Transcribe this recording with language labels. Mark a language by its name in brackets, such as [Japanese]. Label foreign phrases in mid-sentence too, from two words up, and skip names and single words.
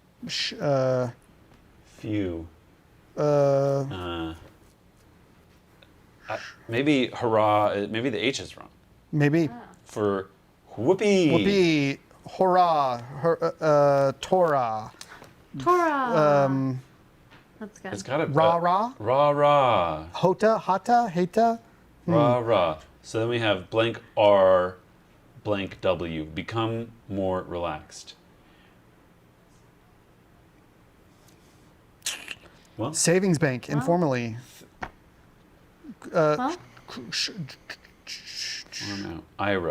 [English] Few. Maybe hurrah. Maybe the H is wrong. Maybe. For whoopee. Whoopee. Hurrah. Torah. Torah. That's good. It's got a Rah rah. Rah rah. Hota. Hata. Heta. Rah rah. So then we have blank R, blank W. Become more relaxed. Well, Savings bank. Informally. Well, I don't know. Ira.